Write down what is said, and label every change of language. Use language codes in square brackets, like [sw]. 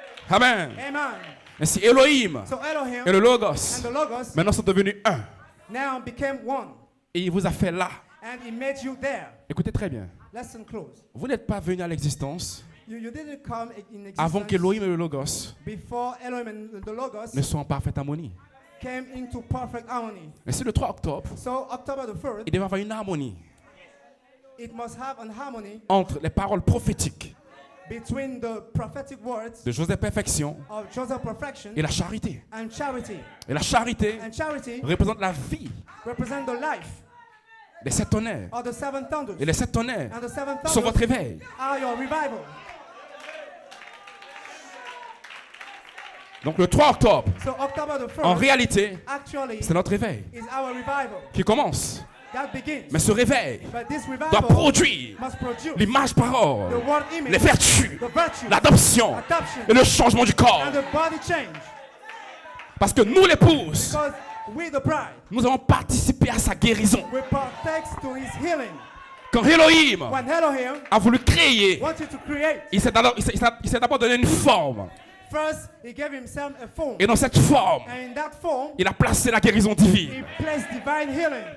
[fr] Amen. [en] Amen. [fr] Ainsi, Elohim [en] So Elohim [fr] et le [en] and [fr] Logos [en] the Logos [fr] maintenant sont devenus un. [en] now became one, [fr] Et il vous a fait là. [en] and he made you there. [fr] Écoutez très bien. [en] Listen close. [fr] Vous n'êtes pas venu à l'existence [en] You didn't come in [fr] avant [en] existence [fr] qu'Elohim et le Logos [en] before Elohim and the Logos [fr] ne soient en parfaite harmonie. [en] came into perfect harmony. [fr] Mais c'est le 3 octobre, [en] So October the 1st, [fr] il devait y avoir une harmonie [en] it must have an harmony [fr] entre les paroles prophétiques [en] between the prophetic words [fr] de Joseph Perfection [en] of Joseph Perfection [fr] et la charité. [en] and charity. [fr] Et la charité [en] And charity [fr] représente la vie [en] represent the life [fr] des 7 tonnerres. [en] of the 7 thunders. [fr] Et les 7 tonnerres [en] And the 7 [fr] sont votre [en] thunders [fr] réveil. [en] are your revival. [fr] Donc le 3 octobre, [en] So October the 1st [fr] en réalité, [en] actually [fr] c'est notre réveil [en] is our revival [fr] qui commence. [en] that begins. [fr] Mais ce réveil [en] But this [fr] doit [en] revival [fr] produire [en] must produce [fr] l'image parole, [en] the word image, [fr] les vertus, [en] the virtue, [fr] l'adoption [en] adoption, [fr] et le changement du corps. [en] and the body change. [fr] Parce que nous, l'épouse, [en] Because we, the bride, [fr] nous avons participé à sa guérison. [en] we partake to his healing. [fr] Quand Elohim [en] When Elohim [fr] a voulu créer, [en] wanted to create, [fr] il s'est d'abord donné une forme. [en] first he gave himself a form. [fr] Et dans cette forme, [en] And in that form, [fr] il a placé la guérison divine. [en] he placed divine healing.